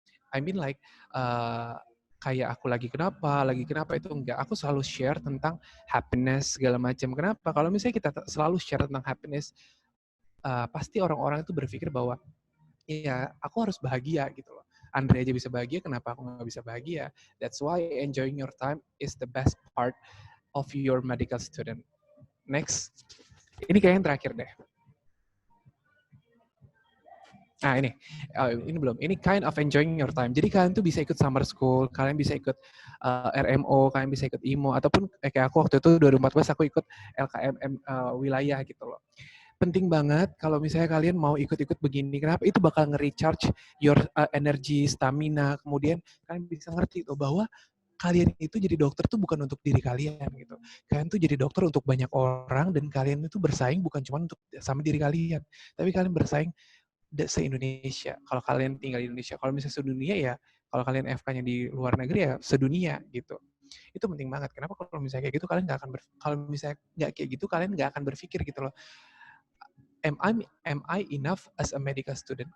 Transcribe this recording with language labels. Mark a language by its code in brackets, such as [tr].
[en] I mean like [id] kayak aku lagi kenapa itu enggak. Aku selalu share tentang happiness segala macam. Kenapa? Kalau misalnya kita selalu share tentang happiness, pasti orang-orang itu berpikir bahwa ya aku harus bahagia gitu loh. Andre aja bisa bahagia, kenapa aku nggak bisa bahagia? [en] That's why enjoying your time is the best part of your medical student. [id] Next, ini kayak yang terakhir deh. Nah ini belum. Ini [en] kind of enjoying your time. [id] Jadi kalian tuh bisa ikut summer school, kalian bisa ikut RMO, kalian bisa ikut IMO, ataupun kayak aku waktu itu 2014 aku ikut LKMM wilayah gitu loh. Penting banget kalau misalnya kalian mau ikut-ikut begini. Kenapa? Itu bakal nge-recharge [en] your energy, stamina. [id] Kemudian kalian bisa ngerti tuh bahwa kalian itu jadi dokter tuh bukan untuk diri kalian gitu. Kalian tuh jadi dokter untuk banyak orang, dan kalian itu bersaing bukan cuma untuk sama diri kalian, tapi kalian bersaing se-Indonesia. Kalau kalian tinggal di Indonesia, kalau misalnya sedunia ya, kalau kalian FK-nya di luar negeri ya sedunia gitu. Itu penting banget. Kenapa? Kalau misalnya kayak gitu kalian nggak akan kalau misalnya nggak kayak gitu kalian nggak akan berpikir gitu loh. [en] Am I enough as a medical student?